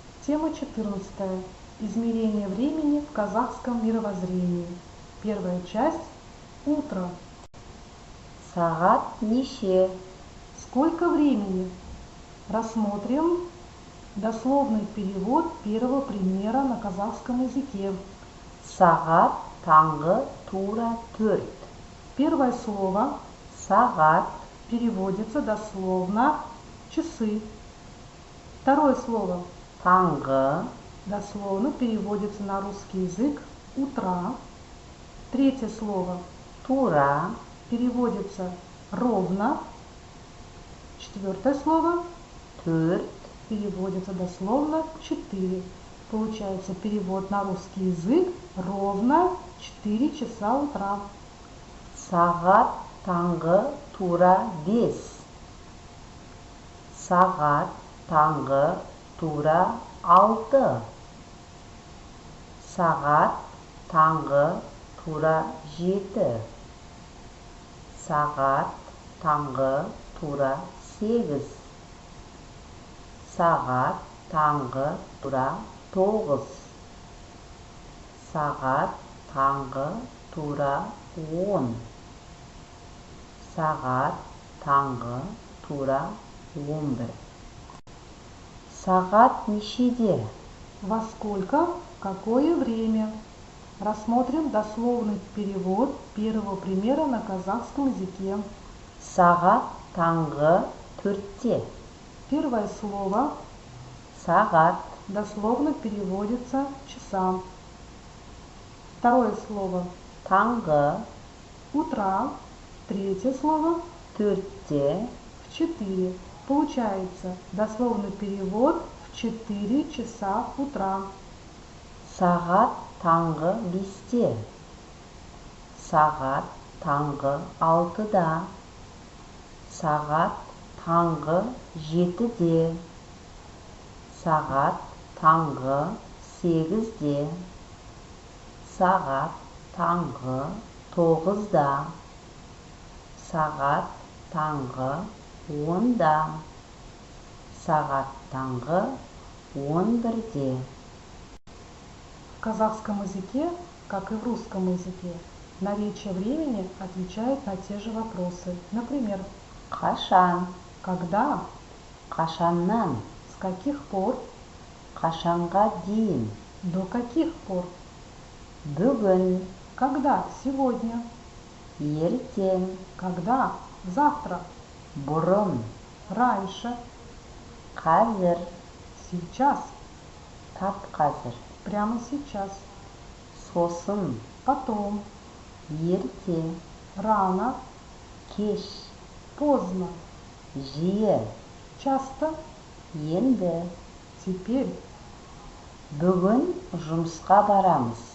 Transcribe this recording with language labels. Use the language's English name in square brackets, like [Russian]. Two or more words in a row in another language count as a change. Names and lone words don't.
[Russian] Тема 14. Измерение времени в казахском мировоззрении. Первая часть. Утро. [Kazakh] Сағат неше? [Russian] Сколько времени? Рассмотрим дословный перевод первого примера на казахском языке. [Kazakh] Сағат таңғы тура 4. [Russian] Первое слово [Kazakh] Сағат [Russian] переводится дословно часы. Второе слово [Kazakh] таңғы [Russian] дословно переводится на русский язык утра. Третье слово [Kazakh] тура [Russian] переводится ровно. Четвертое слово 4. переводится дословно 4. Получается перевод на русский язык ровно 4 часа утра. [Kazakh] Сағат таңғы тура 5. Сағат таңғы тура 6. Сағат таңғы тура 7. Сағат таңғы тура 8. Сағат таңғы тура 9. Сағат таңғы тура 10. Сағат таңғы тура 11. Сағат нешеде? [Russian] Во сколько? Какое время? Рассмотрим дословный перевод первого примера на казахском языке. [Kazakh] Сағат таңғы 4-те. [Russian] Первое слово [Kazakh] Сағат [Russian] дословно переводится часа. Второе слово [Kazakh] таңғы [Russian] утра. Третье слово [Kazakh] 4-те. [Russian] в 4. Получается дословный перевод в 4 часа утра. [Kazakh] Сағат таңғы 5-те. Сағат таңғы 6-да. Сағат таңғы 7-де. Сағат таңғы 8-де. Сағат таңғы 9-да. Сағат таңғы 10-да. Сағат таңғы 11-де. [Russian] В казахском языке, как и в русском языке, наречие времени отвечает на те же вопросы. Например, [Kazakh] Қашан? [Russian] когда, [Kazakh] Қашаннан? [Russian] с каких пор, [Kazakh] Қашанға дейін? [Russian] до каких пор, [Kazakh] Бүгін? [Russian] когда, сегодня, [Kazakh] Ертең? [Russian] когда, завтра, [Kazakh] Бұрын? [Russian] раньше, [Kazakh] Қазір? [Russian] сейчас, [Kazakh] Тап қазір? [Russian] прямо сейчас, [Kazakh] Сосын? [Russian] потом, [Kazakh] Ерте? [Russian] рано, [Kazakh] Кеш? [Russian] поздно, [Kazakh] Жиі? [Russian] часто, [Kazakh] Енді? [Russian] теперь. [Kazakh] Бүгін жұмысқа барамыз.